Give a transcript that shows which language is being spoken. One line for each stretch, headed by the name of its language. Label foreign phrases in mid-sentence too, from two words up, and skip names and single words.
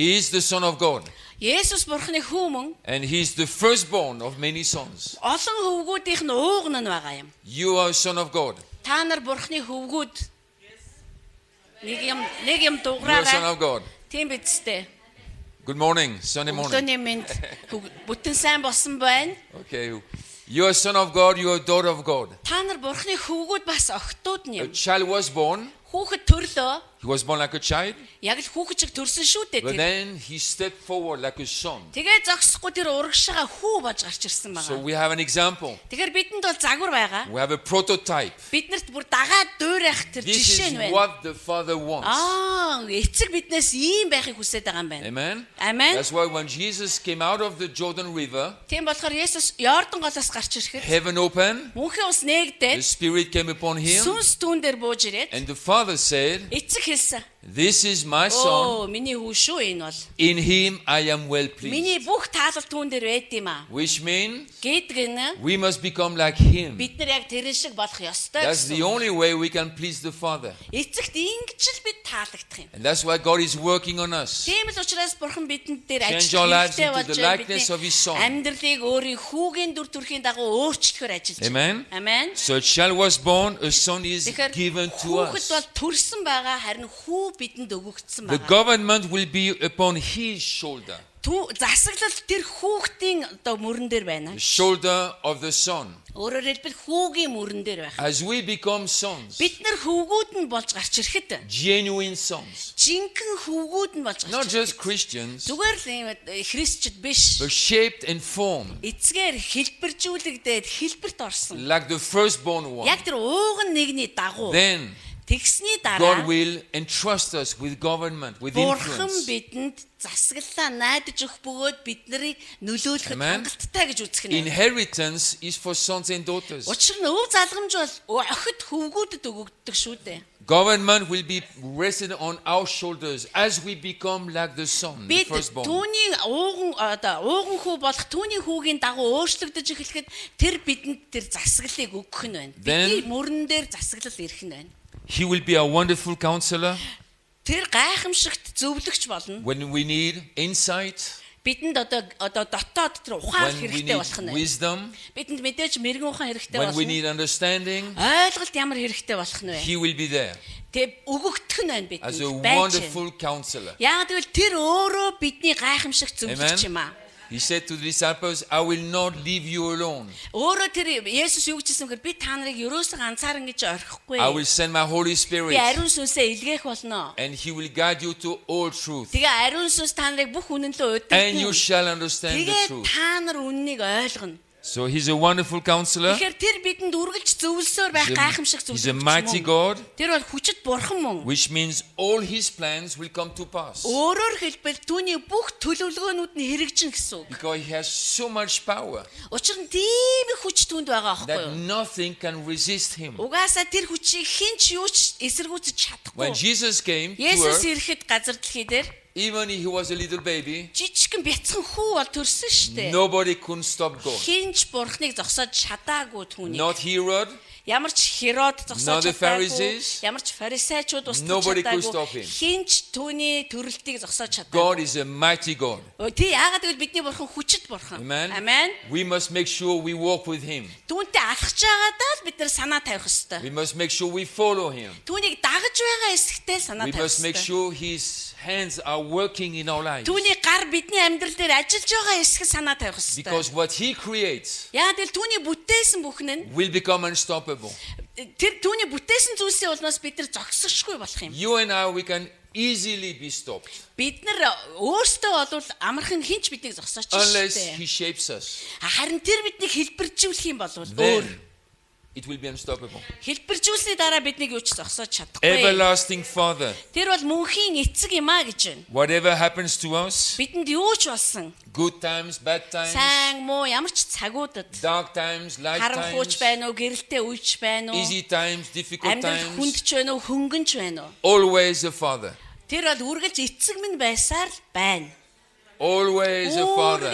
English: He is the Son of God.
Mongolian: Есүс Бурхны хүү мөн
English: And he's the firstborn of many sons.
Mongolian: олон хөвгүүдийнх нь ууган нь байгаа юм.
English: You are a son of God.
Mongolian: Та нар Бурхны хөвгүүд нэг юм
English: You are a son
Mongolian: дуураарай.
English: of God.
Mongolian: Тийм биз дээ.
English: Good morning, Sunday morning.
Mongolian: Өглөөний мэнд бүтэн сайн болсон байна.
English: Okay. You are a son of God, you are a daughter of God.
Mongolian: Та нар Бурхны хөвгүүд бас охтууд нь
English: A
Mongolian: юм.
English: child was born,
Mongolian: Хүүхэд төрлөө.
English: He was born like a child,
Mongolian: Яг л хүүхэд шиг төрсөн шүү дээ
English: but
Mongolian: тэр.
English: then he stepped forward like a son.
Mongolian: Тэгээ зогсохгүй тэр урагшаага хүү болж гарч ирсэн
English: So
Mongolian: байгаа.
English: we have an example.
Mongolian: Тэгэхээр бидэнд бол загвар байгаа.
English: We have a prototype.
Mongolian: Биднэрт бүр дагаад дуурайх тэр
English: This
Mongolian: жишээ
English: is
Mongolian: нь байна.
English: what the Father wants.
Mongolian: Эцэг биднээс ийм байхыг хүсэж байгаа юм байна.
English: Amen.
Mongolian: Амен.
English: That's why when Jesus came out of the Jordan River,
Mongolian: Тийм болохоор Есүс Йордан голоос гарч ирэхэд
English: heaven opened,
Mongolian: мөнхийн ус
English: the
Mongolian: нээгдээд
English: Spirit came upon him,
Mongolian: сүнс түүн дээр бууж ирээд
English: and the Father said,
Mongolian: эцэг хэлсэн.
English: "This is my son,
Mongolian: Миний хүү шүү энэ бол.
English: in him I am well pleased."
Mongolian: Миний бүх таалал түүн дээр байд юм аа.
English: Which means
Mongolian: Гэдэг нь
English: we must become like him.
Mongolian: бид нар яг тэрэн шиг болох ёстой
English: That's the
Mongolian: гэсэн.
English: only way we can please the Father.
Mongolian: Эцэгт ингэж л бид таалагдах юм.
English: And that's why God is working on us.
Mongolian: Тийм л учраас Бурхан бидэнд дээр
English: Change
Mongolian: ажиллах
English: our lives
Mongolian: хэрэгтэй
English: into
Mongolian: болж
English: the
Mongolian: байна.
English: likeness of His Son.
Mongolian: Амьдралыг өөрийн хүүгийн дүр төрхийн дагуу өөрчлөхөөр ажиллаж
English: Amen.
Mongolian: байна. Амен.
English: So a child was born, a son is
Mongolian: Тэгэхээр
English: given to
Mongolian: хүүхэд
English: us.
Mongolian: бол төрсөн байгаа, харин хүү бидэнд өгөгдсөн
English: The
Mongolian: байгаа.
English: government will be upon his shoulder,
Mongolian: Засаглал тэр хүүхдийн одоо мөрөн дээр байна.
English: the shoulder of the son.
Mongolian: Өөрөөр хэлбэл хүүгийн мөрөн дээр байх.
English: As we become sons,
Mongolian: Бид нар хүүгүүд нь болж гарч ирэхэд
English: genuine sons,
Mongolian: жинхэнэ хүүгүүд нь болж
English: not
Mongolian: гарч
English: just
Mongolian: ирэхэд
English: Christians,
Mongolian: зүгээр л ийм христчд биш.
English: but shaped and formed
Mongolian: Эцгээр хэлбэржүүлэгдээд хэлбэрт орсон.
English: like the firstborn one.
Mongolian: Яг тэр ууган нэгний дагуу
English: Then
Mongolian: тэгсний
English: God
Mongolian: дараа
English: will entrust us with government, with
Mongolian: Бурхан
English: influence.
Mongolian: бидэнд засаглалаа найдаж өгөх бөгөөд бид нарыг нөлөөлөхөд
English: Amen.
Mongolian: хангалттай гэж үзэх нь.
English: Inheritance is for sons and daughters.
Mongolian: Учир нь өв залгамж бол охид хөвгүүдэд өгөгддөг шүү дээ.
English: Government will be rested on our shoulders as we become like the son, the
Mongolian: Бид
English: firstborn.
Mongolian: түүний ууган хүү болох түүний хүүгийн дагуу өөрчлөгдөж эхлэхэд тэр бидэнд тэр засаглалыг өгөх нь байна. Бидний мөрөн дээр засаглал ирэх нь байна.
English: He will be a wonderful counselor
Mongolian: Тэр гайхамшигт зөвлөгч болно.
English: when we need insight,
Mongolian: Бидэнд одоо дотоод тэр ухаал
English: when we
Mongolian: хэрэгтэй
English: need
Mongolian: болох нь байна.
English: wisdom,
Mongolian: Бидэнд мэдээж мэрэгэн ухаан хэрэгтэй
English: when we
Mongolian: болно.
English: need understanding.
Mongolian: Ойлголт ямар хэрэгтэй болох нь вэ?
English: He will be there
Mongolian: Тэг өгөгдөх нь байна
English: as a
Mongolian: бидэнд. Байж.
English: wonderful counselor.
Mongolian: Яг тэгвэл тэр өөрөө бидний гайхамшигт зөвлөгч юм аа.
English: He said to the disciples, I will not leave you alone.
Mongolian: Өөрөө тэр Есүс юу гэж хэлсэн гэхээр би та нарыг ерөөсөө ганцааран гэж орхихгүй.
English: I will send my Holy
Mongolian: Би
English: Spirit
Mongolian: ариун сүнсээ илгээх болно.
English: and He will guide you to all truth.
Mongolian: Тэгээ ариун сүнс та нарыг бүх үнэнлөө
English: And you
Mongolian: удирдах.
English: shall understand the
Mongolian: Тэгээ
English: truth.
Mongolian: та нар үннийг ойлгоно.
English: So He's a wonderful counselor.
Mongolian: Тэгэхээр тэр бидэнд үргэлж зөвлөсөөр байх гайхамшиг
English: He's a
Mongolian: зөвлөгч
English: mighty
Mongolian: мөн.
English: God,
Mongolian: Тэр бол хүчит бурхан мөн.
English: which means all His plans will come to pass.
Mongolian: Өөрөөр хэлбэл түүний бүх төлөвлөгөөнүүд нь хэрэгжинэ гэсэн үг.
English: Because He has so much power
Mongolian: Учир нь тийм их хүч түүнд байгаа аахгүй
English: that
Mongolian: юу?
English: nothing can resist Him.
Mongolian: Угаасаа тэр хүчийг хинч юу ч эсэргүүцэж чадахгүй.
English: When Jesus came to
Mongolian: Есүс
English: earth,
Mongolian: ирэхэд газар дэлхий дээр
English: even if He was a little baby,
Mongolian: жижигхэн бяцхан хүү бол төрсөн шүү дээ.
English: nobody could stop God.
Mongolian: Хинч бурхныг зогсоож чадаагүй түүнийг.
English: Not Herod,
Mongolian: Ямар ч Херод
English: Not
Mongolian: зогсоож
English: the
Mongolian: чадаагүй.
English: Pharisees.
Mongolian: Ямар ч фарисеучуд устгаж
English: Nobody could stop
Mongolian: чадаагүй.
English: him.
Mongolian: Хинч түүний төрөлтийг зогсоож чадаагүй.
English: God is a mighty God.
Mongolian: Тий яагаад гэвэл бидний бурхан хүчит бурхан.
English: Amen.
Mongolian: Амен.
English: We must make sure we walk with Him.
Mongolian: Түүнтэй алхаж байгаадаа л бид нар санаа тавих ёстой.
English: We must make sure we follow Him.
Mongolian: Түүнийг дагаж байгаа эсэгтэй санаа
English: We
Mongolian: тавих
English: must make
Mongolian: ёстой.
English: sure His hands are working in our lives.
Mongolian: Түүний гар бидний амьдрал дээр ажиллаж байгаа эсэхэ санаа тавих ёстой.
English: Because what He creates
Mongolian: Яагаад гэвэл түүний бүтээсэн бүхэн нь
English: will become unstoppable.
Mongolian: тэр түүний бүтээсэн зүйлсийн улмаас бид нар зогсошгүй болох юм.
English: You and I, we can easily be stopped
Mongolian: Бид нар өөрсдөө бол амархан хинч биднийг зогсооч
English: unless
Mongolian: штэ.
English: He shapes us.
Mongolian: Харин тэр биднийг хэлбэржүүлэх юм бол өөр.
English: Then it will be unstoppable.
Mongolian: Хэлбэржүүлсний дараа биднийг юу ч зогсоож чадахгүй.
English: Everlasting Father,
Mongolian: Тэр бол мөнхийн эцэг юм а гэж байна.
English: whatever happens to us,
Mongolian: Бидэнд юу ч болсон.
English: good times, bad times,
Mongolian: Сайн муу ямар ч цагуудад
English: dark times, light
Mongolian: харанхууч
English: times,
Mongolian: байна уу, гэрэлтэй үеч байна уу,
English: easy times, difficult
Mongolian: амьдрал
English: times,
Mongolian: хүндч байна уу, хөнгөнч байна уу.
English: always a Father.
Mongolian: Тэр бол үргэлж эцэг минь байсаар л байна.
English: Always a Father.